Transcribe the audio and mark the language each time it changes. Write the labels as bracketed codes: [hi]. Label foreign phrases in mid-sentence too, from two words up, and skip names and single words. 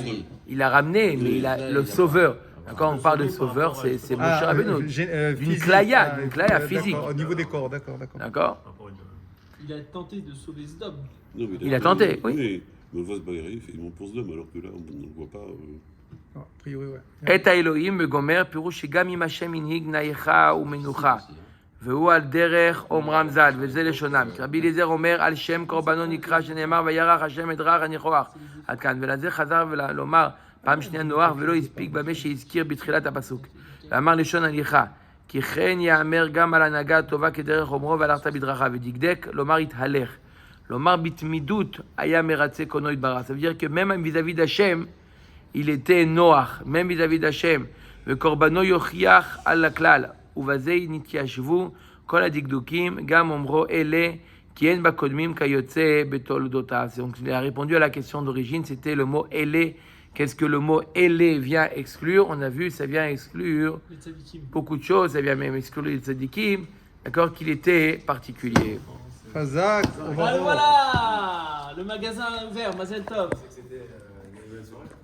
[fr] Il a ramené, mais il a le sauveur. Quand on parle de sauveur, c'est Moshe Rabbeinu. D'une klaya physique. Au niveau des corps, d'accord. D'accord? Par rapport à une- Il a tenté de sauver Sdom. Non, mais Il a tenté, oui. Mais on le voit se bagarrer, il fait il monte pour ce dôme, alors que là, on ne le voit pas. A priori, ouais. Et [he] האלוהים בגומר פירוש שגם אם השם הנהיג נאיכה ומנוחה והוא על דרך אומרם ז"ל וזה לשונם כי רבי אליעזר אומר על שם קורבנו נקרא שנאמר וירח השם את רך הניחוח עד כאן ולזה חזר ולומר פעם שנייה נוח ולא הספיק במה שהזכיר בתחילת הפסוק ואמר לשון הליכה כי כן יאמר גם על הנהגה הטובה כדרך אומרו והלכת בדרכיו ודקדק לומר התהלך לומר בתמידות היה מרצה קונו יתברך. [fr] Ça veut dire que même vis-à-vis d'Hachem il était Noach, même vis-à-vis d'Hachem. [he] וקורבנו יוכיח על הכלל, ובזה נתיישבו כל הדקדוקים, גם אומרו אלה, כי אין בקודמים כיוצא בתולדותיו. [fr] Donc il a répondu à la question d'origine, c'était le mot אלה. Qu'est-ce que le mot אלה vient exclure? On a vu, ça vient exclure Les tzadikim. beaucoup de choses, ça vient même exclure les tzadikim, d'accord, qu'il était particulier. Khazak, Ah, voilà. Le magasin ouvert, [he] Mazel Tov.